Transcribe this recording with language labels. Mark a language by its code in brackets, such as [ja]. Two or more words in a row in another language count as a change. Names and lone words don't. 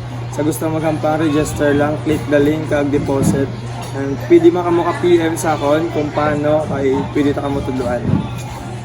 [hil] Sa gusto maghambang, register lang, [en] click the link kag deposit. [hil] And pwede man kamo ka PM sa akon kung paano kay pwede ta kamo tudloan.